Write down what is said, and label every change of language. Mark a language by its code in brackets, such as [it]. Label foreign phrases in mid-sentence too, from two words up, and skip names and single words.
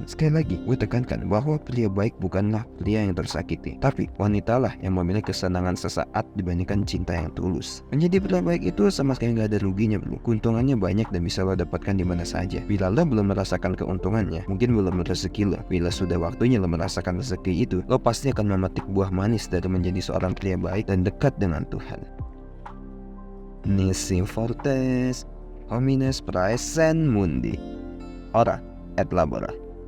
[id] Sekali lagi, gue tekankan bahwa pria baik bukanlah pria yang tersakiti, tapi wanitalah yang memiliki kesenangan sesaat dibandingkan cinta yang tulus. Menjadi pria baik itu sama sekali gak ada ruginya bro. Keuntungannya banyak dan bisa lo dapatkan di mana saja. Bila lo belum merasakan keuntungannya, mungkin belum rezeki lo. Bila sudah waktunya lo merasakan rezeki itu, lo pasti akan memetik buah manis dari menjadi seorang pria baik dan dekat dengan Tuhan. [la] Nisi Fortes Homines praesent mundi, ora et labora.